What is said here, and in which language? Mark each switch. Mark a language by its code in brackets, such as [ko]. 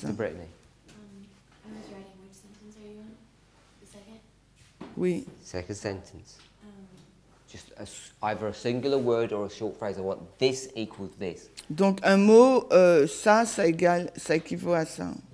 [en] Sister Brittany. I was writing which sentence are you on? The second? [fr] Oui. [en] Second sentence. Just either a singular word or a short phrase. I want this equals this. [fr] Donc un mot, ça équivaut à ça.